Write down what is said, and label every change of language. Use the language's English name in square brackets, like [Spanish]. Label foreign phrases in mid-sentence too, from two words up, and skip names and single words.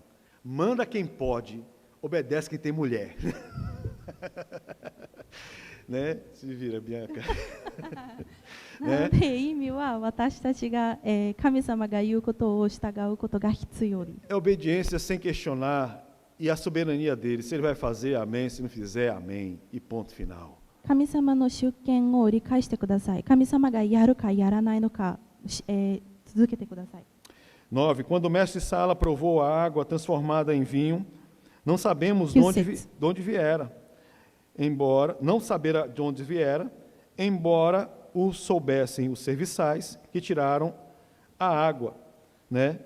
[Portuguese] Manda quem pode, obedece quem tem mulher. Né? Se vira, Bianca. [Japanese] なので意味は私たちが、神様が言うことを従うことが必要です。 [Portuguese] É obediência sem questionar e a soberania dele. Se ele vai fazer, amém. Se não fizer, amém. E ponto final. [Japanese] 神様の主権を理解してください。神様がやるかやらないのか、続けてください。 [Portuguese] 9. Quando o mestre Sala provou a água transformada em vinho, não sabemos de onde viera. Não saber de onde viera, embora o soubessem os serviçais que tiraram a água, né?